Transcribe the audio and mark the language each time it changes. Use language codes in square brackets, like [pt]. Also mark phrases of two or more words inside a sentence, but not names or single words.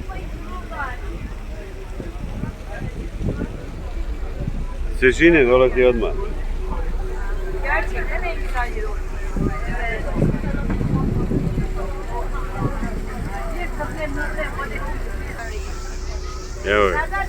[hr] Svježine dolazi odmah. [tr] Gerçekten en güzel yeri oldu. Evet. Bir kafelerde [hr] Evo je.